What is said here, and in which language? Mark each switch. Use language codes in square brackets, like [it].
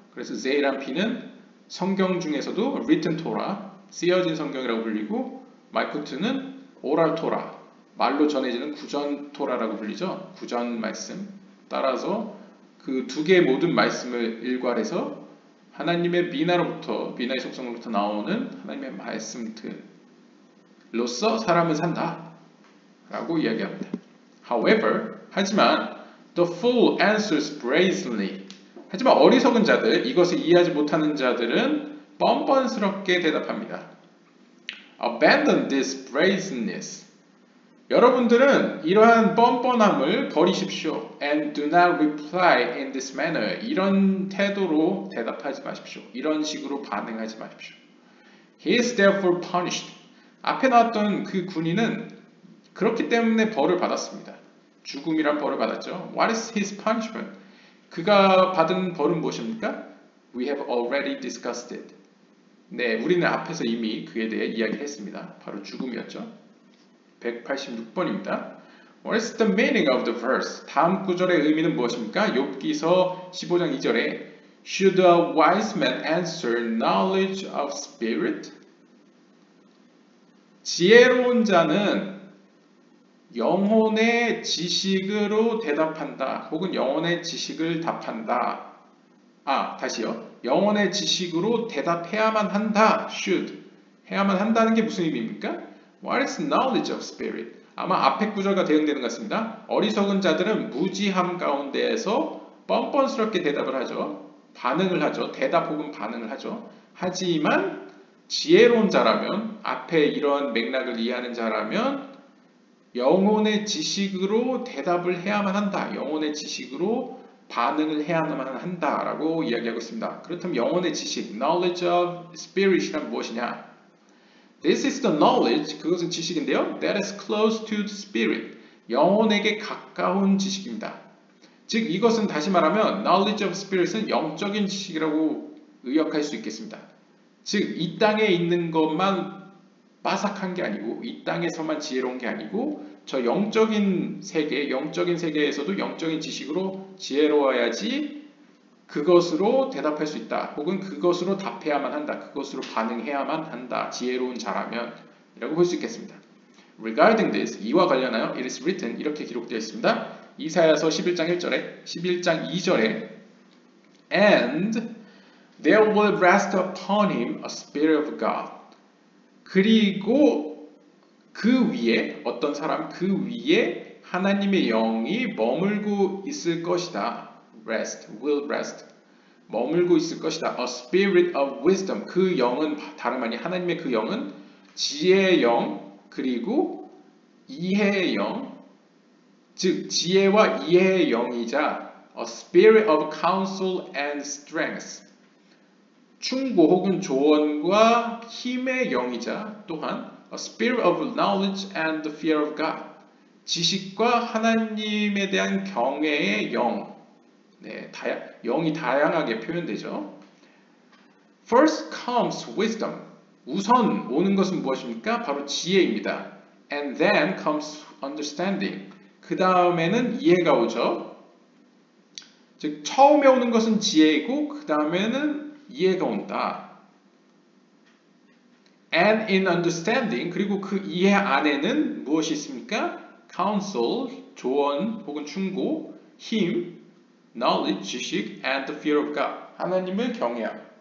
[ko] 그래서 제일안핀은 성경 중에서도 written Torah, 쓰여진 성경이라고 불리고 말쿠트는 oral Torah, 말로 전해지는 구전 토라라고 불리죠. 구전 말씀. 따라서 그 두 개의 모든 말씀을 일괄해서 하나님의 비나의 속성으로부터 나오는 하나님의 말씀들로서 사람은 산다 라고 이야기합니다. [en] However, [ko] 하지만 [en] the fool answers brazenly. [ko] 하지만 어리석은 자들, 이것을 이해하지 못하는 자들은 뻔뻔스럽게 대답합니다. [en] Abandon this brazenness. [ko] 여러분들은 이러한 뻔뻔함을 버리십시오. [en] And do not reply in this manner. [ko] 이런 태도로 대답하지 마십시오. 이런 식으로 반응하지 마십시오. [en] He is therefore punished. [ko] 앞에 나왔던 그 군인은 그렇기 때문에 벌을 받았습니다. 죽음이란 벌을 받았죠. [en] What is his punishment? [ko] 그가 받은 벌은 무엇입니까? [en] We have already discussed it. [ko] 네, 우리는 앞에서 이미 그에 대해 이야기했습니다. 바로 죽음이었죠. 186번입니다. [en] What is the meaning of the verse? [ko] 다음 구절의 의미는 무엇입니까? 욥기서 15장 2절에 [en] Should a wise man answer knowledge of spirit? [ko] 지혜로운 자는 영혼의 지식으로 대답한다. 혹은 영혼의 지식을 답한다. 다시요. 영혼의 지식으로 대답해야만 한다. [en] Should. [ko] 해야만 한다는 게 무슨 의미입니까? [en] What is knowledge of spirit? [ko] 아마 앞에 구절과 대응되는 것 같습니다. 어리석은 자들은 무지함 가운데에서 뻔뻔스럽게 대답을 하죠. 반응을 하죠. 대답 혹은 반응을 하죠. 하지만 지혜로운 자라면, 앞에 이러한 맥락을 이해하는 자라면 영혼의 지식으로 대답을 해야만 한다. 영혼의 지식으로 반응을 해야만 한다라고 이야기하고 있습니다. 그렇다면 영혼의 지식, knowledge of spirit이란 무엇이냐? [en] This is the knowledge, [ko] 그것은 지식인데요. [en] That is close to the spirit, [ko] 영혼에게 가까운 지식입니다. 즉 이것은 다시 말하면 knowledge of spirit은 영적인 지식이라고 의역할 수 있겠습니다. 즉 이 땅에 있는 것만 빠삭한 게 아니고 이 땅에서만 지혜로운 게 아니고 저 영적인 세계에서도 영적인 지식으로 지혜로워야지 그것으로 대답할 수 있다. 혹은 그것으로 답해야만 한다. 그것으로 반응해야만 한다. 지혜로운 자라면 이라고 볼 수 있겠습니다. [en] Regarding this, [ko] 이와 관련하여 [en] it is written, [ko] 이렇게 기록되어 있습니다. 이사야서 11장 1절에 11장 2절에 [en] And there will rest upon him a spirit of God. [ko] 그리고 그 위에 어떤 사람 그 위에 하나님의 영이 머물고 있을 것이다. [en] will rest. [ko] 머물고 있을 것이다. [en] A spirit of wisdom. [ko] 그 영은 다름 아닌 하나님의 그 영은 지혜의 영 그리고 이해의 영, 즉 지혜와 이해의 영이자 [en] a spirit of counsel and strength. [ko] 충고 혹은 조언과 힘의 영이자 또한 [en] a spirit of knowledge and the fear of God. [ko] 지식과 하나님에 대한 경외의 영. 네, 영이 다양하게 표현되죠. [en] First comes wisdom. [ko] 우선 오는 것은 무엇입니까? 바로 지혜입니다. [en] And then comes understanding. [ko] 그 다음에는 이해가 오죠. 즉 처음에 오는 것은 지혜이고 그 다음에는 이해가 온다. [en] And in understanding, [ko] 그리고 그 이해 안에는 무엇이 있습니까? Counsel, 조언 혹은 충고, 힘, knowledge, 지식, [en] and the fear of God, [ko] 하나님을 경외함.